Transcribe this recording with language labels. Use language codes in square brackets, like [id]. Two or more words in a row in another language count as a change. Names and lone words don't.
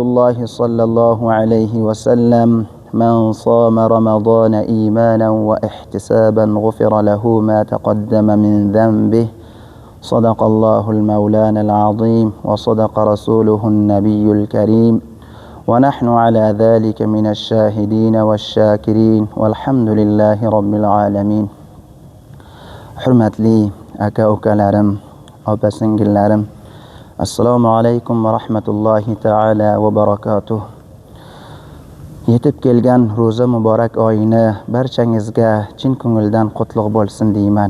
[ar] الله صلى الله عليه وسلم من صام رمضان إيمانا واحتسابا غفر له ما تقدم من ذنبه صدق الله المولان العظيم وصدق رسوله النبي الكريم ونحن على ذلك من الشاهدين والشاكرين والحمد لله رب العالمين. [uz] Hurmatli aka-ukalarim, opa-singillarim, [ar] السلام عليكم ورحمة الله تعالى وبركاته. [uz] Yetib kelgan ro'za muborak oyini barchangizga chin ko'ngildan qutlug' bo'lsin deyman.